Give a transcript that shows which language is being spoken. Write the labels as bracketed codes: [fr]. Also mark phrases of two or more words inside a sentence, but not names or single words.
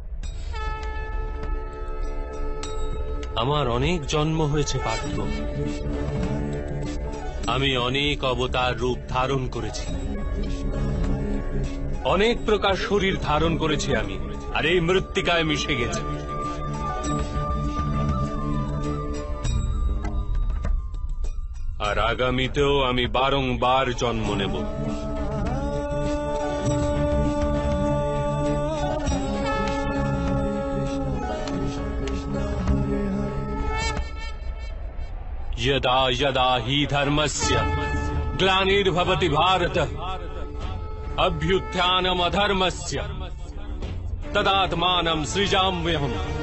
[bn] আমার অনেক জন্ম হয়েছে পার্থ, আমি অনেক অবতার রূপ ধারণ করেছি, অনেক প্রকার শরীর ধারণ করেছি আমি, আর এই মৃত্তিকায় মিশে গেছি। আর আগামীতেও আমি বারংবার জন্ম নেব। [sa] यदा यदा हि धर्मस्य ग्लानिर्भवति भारत अभ्युत्थानमधर्मस्य तदात्मानं सृजाम्यहम्।